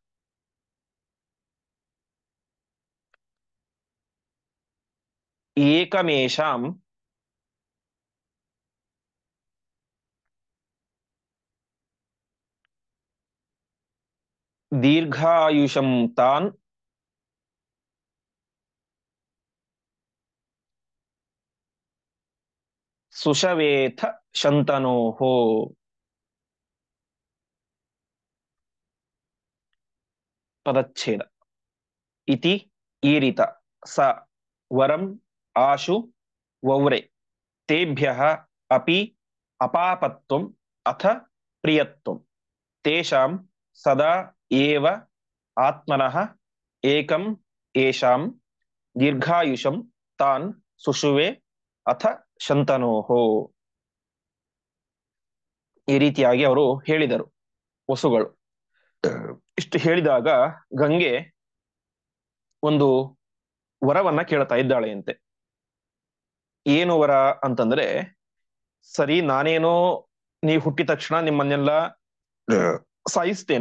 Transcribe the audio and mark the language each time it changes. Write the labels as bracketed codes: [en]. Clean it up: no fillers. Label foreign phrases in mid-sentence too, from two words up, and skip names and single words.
[sa] ಏಕಮೇಷಾಂ ದೀರ್ಘಾಯುಷಂ ತಾನ್ ಸುಷವೇಥ ಶಂತನೋಹೋ. [kn] ಪದಚ್ಛೇದ. [sa] ಇತಿ ಈರಿತ ಸ ವರಂ ಆಶು ವೌರೆ ತೇಭ್ಯಃ ಅಪಿ ಅಪಾಪತ್ವಂ ಅಥ ಪ್ರಿಯತ್ವಂ ತೇಷಾಂ ಸದಾ ಏವ ಆತ್ಮನಃ ಏಕಂ ಏಷಾಂ ದೀರ್ಘಾಯುಷಂ ತಾನ್ ಸುಷುವೆ ಅಥ ಶಂತನೋಹೋ. [kn] ಈ ರೀತಿಯಾಗಿ ಅವರು ಹೇಳಿದರು ವಸುಗಳು. ಇಷ್ಟು ಹೇಳಿದಾಗ ಗಂಗೆ ಒಂದು ವರವನ್ನ ಕೇಳ್ತಾ ಇದ್ದಾಳೆಯಂತೆ. ಏನು ವರ ಅಂತಂದ್ರೆ, ಸರಿ ನಾನೇನೋ ನೀವು ಹುಟ್ಟಿದ ತಕ್ಷಣ ನಿಮ್ಮನ್ನೆಲ್ಲ ಸಾಯಿಸ್ತೇನೆ.